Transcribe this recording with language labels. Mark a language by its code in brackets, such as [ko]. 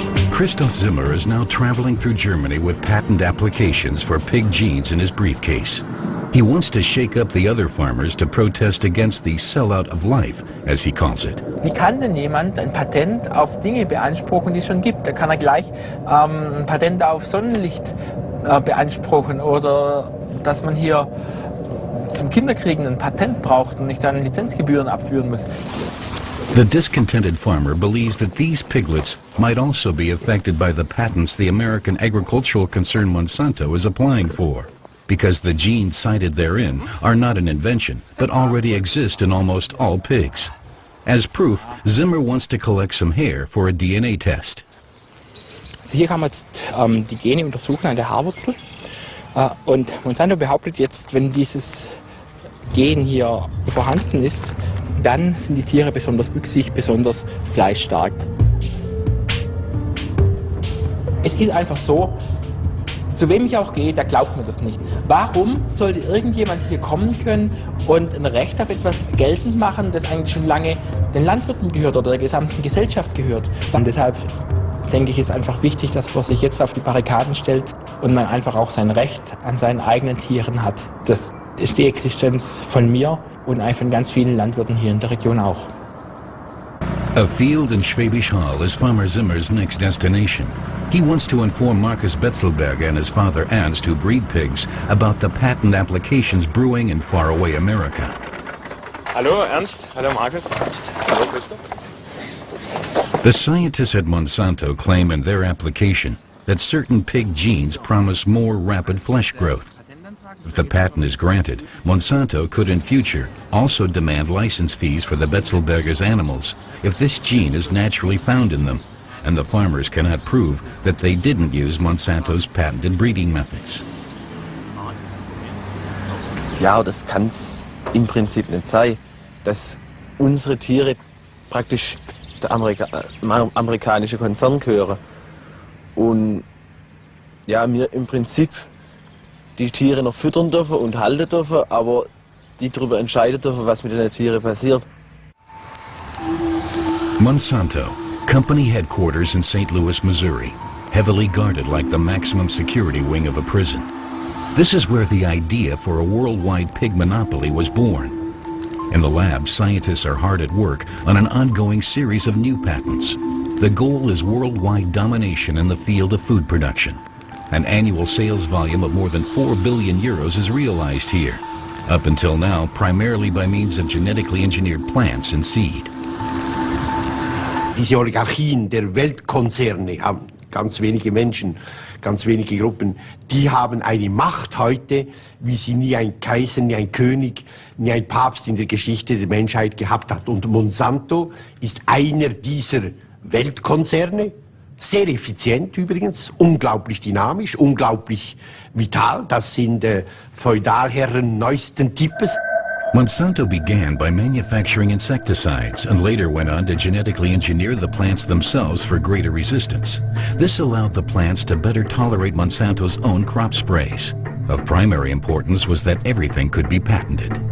[en] Christoph Zimmer is now traveling through Germany with patent applications for pig genes in his briefcase. He wants to shake up the other farmers to protest against the sellout of life, as he calls it. [de] Wie kann denn jemand ein Patent auf Dinge beanspruchen, die es schon gibt? Da kann er gleich ein Patent auf Sonnenlicht beanspruchen oder dass man hier zum Kinderkriegen ein Patent braucht und nicht dann Lizenzgebühren abführen muss. [en] The discontented farmer believes that these piglets might also be affected by the patents the American agricultural concern Monsanto is applying for, because the genes cited therein are not an invention, but already exist in almost all pigs. As proof, Zimmer wants to collect some hair for a DNA test. [de] Also hier kann man jetzt die Gene untersuchen an der Haarwurzel. Und Monsanto behauptet jetzt, wenn dieses Gen hier vorhanden ist, dann sind die Tiere besonders wüchsig, besonders fleischstark. Es ist einfach so, zu wem ich auch gehe, der glaubt mir das nicht. Warum sollte irgendjemand hier kommen können und ein Recht auf etwas geltend machen, das eigentlich schon lange den Landwirten gehört oder der gesamten Gesellschaft gehört? Und deshalb denke ich, ist einfach wichtig, dass man sich jetzt auf die Barrikaden stellt und man einfach auch sein Recht an seinen eigenen Tieren hat. Das ist die Existenz von mir und von ganz vielen Landwirten hier in der Region auch. [en] A field in Schwäbisch Hall is Farmer Zimmer's next destination. He wants to inform Markus Betzelberger and his father Ernst, who breed pigs, about the patent applications brewing in faraway America. [de] Hallo Ernst, hallo Markus. Hallo Christoph. [en] The scientists at Monsanto claim in their application that certain pig genes promise more rapid flesh growth. If the patent is granted, Monsanto could in future also demand license fees for the Betzelberger's animals if this gene is naturally found in them, and the farmers cannot prove that they didn't use Monsanto's patented breeding methods. [de] Ja, das kann es im Prinzip nicht sein, dass unsere Tiere praktisch der amerikanische Konzern gehören und ja, wir im Prinzip die Tiere noch füttern dürfen und halten dürfen, aber die darüber entscheiden dürfen, was mit den Tieren passiert. [en] Monsanto, company headquarters in St. Louis, Missouri, heavily guarded like the maximum security wing of a prison. This is where the idea for a worldwide pig monopoly was born. In the lab, scientists are hard at work on an ongoing series of new patents. The goal is worldwide domination in the field of food production. An annual sales volume of more than 4 billion euros is realized here, up until now primarily by means of genetically engineered plants and seed. [de] Diese Oligarchien der Weltkonzerne haben ganz wenige Menschen, ganz wenige Gruppen, die haben eine Macht heute, wie sie nie ein Kaiser, nie ein König, nie ein Papst in der Geschichte der Menschheit gehabt hat. Und Monsanto ist einer dieser Weltkonzerne, sehr effizient übrigens, unglaublich dynamisch, unglaublich vital. Das sind Feudalherren neuesten Types. [en] Monsanto began by manufacturing insecticides and later went on to genetically engineer the plants themselves for greater resistance. This allowed the plants to better tolerate Monsanto's own crop sprays. Of primary importance was that everything could be patented.